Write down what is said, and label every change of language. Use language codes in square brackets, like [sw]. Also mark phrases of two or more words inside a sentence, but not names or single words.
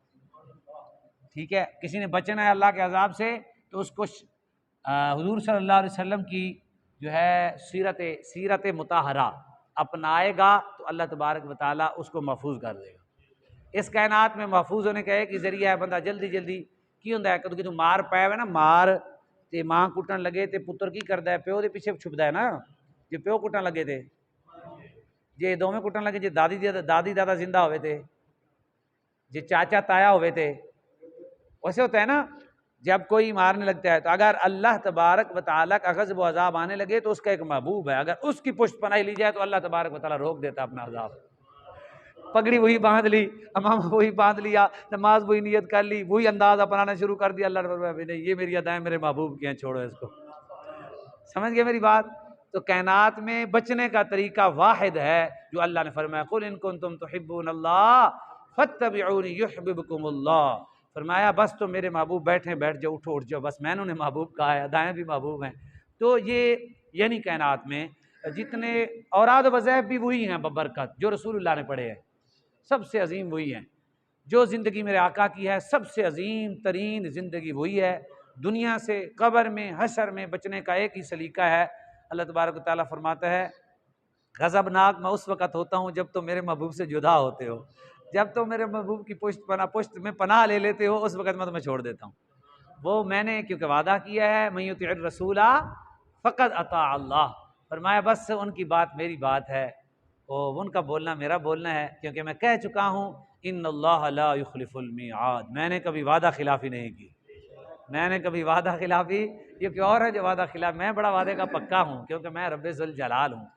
[ur] ٹھیک ہے، کسی نے بچنا ہے اللہ کے عذاب سے تو اس کو حضور [ar] صلی اللہ علیہ وسلم [ur] کی جو ہے سیرت مطہرہ اپنائے گا تو اللہ تبارک و تعالیٰ اس کو محفوظ کر دے گا. اس کائنات میں محفوظ ہونے کا ایک ہی ذریعہ ہے، [pa] بندہ جلدی جلدی کی ہوندا ہے کہ تو مار پایا ہے نا، مار تے ماں کٹن لگے تے پتر کی کردا ہے، پیو دے پیچھے چھپدا ہے نا. جے پیو کٹن لگے تے، جے دوویں کٹن لگے، جے دادی دادا زندہ ہوئے تے، جے چاچا تایا ہوئے تے، [ur] ویسے ہوتا ہے نا. جب کوئی مارنے لگتا ہے تو اگر اللہ تبارک و تعالیٰ کا غضب و عذاب آنے لگے تو اس کا ایک محبوب ہے، اگر اس کی پشت پناہی لی جائے تو اللہ تبارک و تعالیٰ روک دیتا اپنا عذاب. پگڑی وہی باندھ لی، امامہ وہی باندھ لیا، نماز وہی نیت کر لی، وہی انداز اپنانا شروع کر دیا. اللہ رب نہیں، یہ میری ادائیں میرے محبوب کی ہیں، چھوڑو اس کو. سمجھ گئے میری بات؟ تو کائنات میں بچنے کا طریقہ واحد ہے جو اللہ نے فرمایا [ar] قُلْ إِن كُنتُمْ تُحِبُّونَ اللَّهَ فَاتَّبِعُونِي يُحْبِبْكُمُ اللَّهُ. [ur] فرمایا بس تو میرے محبوب بیٹھ جاؤ، اٹھو اٹھ جاؤ، بس میں نے انہیں محبوب کہا ہے، ادائیں بھی محبوب ہیں. تو یہ یعنی کائنات میں جتنے اوراد و وظائف بھی وہی ہیں ببرکت جو رسول اللہ نے پڑھے ہیں، سب سے عظیم وہی ہیں. جو زندگی میرے آقا کی ہے سب سے عظیم ترین زندگی وہی ہے. دنیا سے قبر میں حشر میں بچنے کا ایک ہی سلیقہ ہے. اللہ تبارک و تعالیٰ فرماتا ہے غضبناک میں اس وقت ہوتا ہوں جب تم میرے محبوب سے جدا ہوتے ہو. جب تم میرے محبوب کی پشت میں پناہ لے لیتے ہو اس وقت میں تمہیں چھوڑ دیتا ہوں. وہ میں نے کیونکہ وعدہ کیا ہے [ar] من یطع الرسول فقد اطاع اللہ. [ur] فرمایا بس ان کی بات میری بات ہے، ان کا بولنا میرا بولنا ہے، کیونکہ میں کہہ چکا ہوں [ar] ان اللہ لا یخلف المیعاد. [ur] میں نے کبھی وعدہ خلافی نہیں کی، میں نے کبھی وعدہ خلافی، یہ کہ اور ہے جو وعدہ خلاف، میں بڑا وعدے کا پکا ہوں کیونکہ میں رب ذوالجلال ہوں.